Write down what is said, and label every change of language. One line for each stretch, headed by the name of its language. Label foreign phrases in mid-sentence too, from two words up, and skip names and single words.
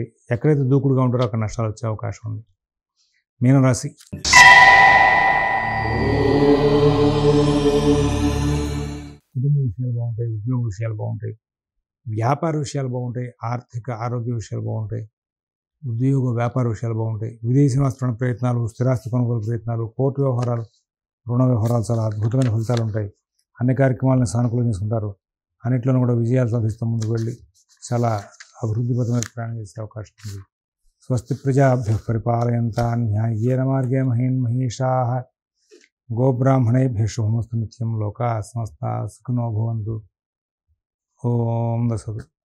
Telugu: ఎక్కడైతే దూకుడుగా ఉంటారో అక్కడ నష్టాలు వచ్చే అవకాశం ఉంది. మీనరాశి కుటుంబ విషయాలు బాగుంటాయి, ఉద్యోగ విషయాలు బాగుంటాయి, వ్యాపార విషయాలు బాగుంటాయి, ఆర్థిక ఆరోగ్య విషయాలు బాగుంటాయి, ఉద్యోగ వ్యాపార విషయాలు బాగుంటాయి, విదేశీ నివాస ప్రయత్నాలు, స్థిరాస్తి కొనుగోలు ప్రయత్నాలు, కోర్టు వ్యవహారాలు, రుణ వ్యవహారాలు చాలా అద్భుతమైన ఫలితాలు ఉంటాయి. అన్ని కార్యక్రమాలను సానుకూలంగా తీసుకుంటారు. అన్నిట్లోనూ కూడా విజయాలు సాధిస్తూ ముందుకు వెళ్ళి చాలా అభివృద్ధిపథమైన ప్రయాణం చేసే అవకాశం ఉంది.
Sanskrit: స్వస్తి ప్రజాభ్యః పరిపాలయంతాం న్యాయేన మార్గే మహీషాః గోబ్రాహ్మణేభ్యः శుభమస్తు నిత్యం. లోకాః సమస్తాః సుఖినో భవంతు. ఓం దశదు.